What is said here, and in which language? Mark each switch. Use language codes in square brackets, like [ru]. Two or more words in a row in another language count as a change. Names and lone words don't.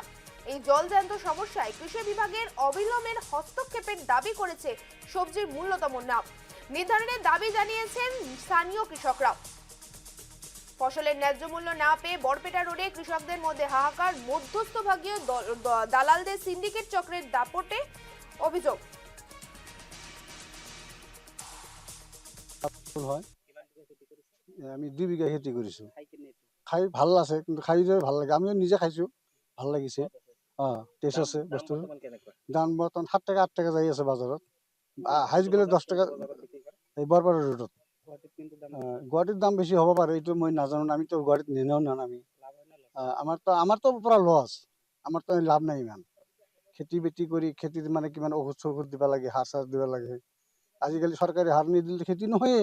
[bn] এই জলজ্যান্ত সমস্যায় কৃষি বিভাগের অবিলম্বের হস্তক্ষেপের দাবি করেছে সবজির মূল্যতম নাম নির্ধারণের দাবি জানিয়েছেন স্থানীয় কৃষকরা। ফসলের ন্যায্য মূল্য না পেয়ে বরপেটা রোডে কৃষকদের মধ্যে হাহাকার, মধ্যস্থভাগীয় দালালদের সিন্ডিকেট চক্রের দাপটে অভিযোগ। [as] হয় আমি 2 বিঘা খেতি কৰিছো। খাই ভাল আছে, কিন্তু খাই ভাল লাগে। আমিও নিজে খাইছো, ভাল লাগিছে। টেষ্ট আছে বস্তু। দাম বৰ্তমান 7 টাকা 8 টাকা যাই আছে বাজাৰত। হাইজ গেলে 10 টাকা এই বৰপেটা ৰোডত। গুৱাহাটীত দাম বেছি হ'ব পাৰে, এইটো মই নাজানো। আমিতো গুৱাহাটীত নিনাও না আমি। আমাৰতো পুৰা লছ, আমাৰতো লাভ নাই ইমান। খেতি বেতি কৰি খেতিত মানে কিমান ঔষধ চৌষধ দিব লাগে, সাৰ চাৰ দিব লাগে। আজিকালি চৰকাৰী সাৰ নিদিলে খেতি নহয়ে।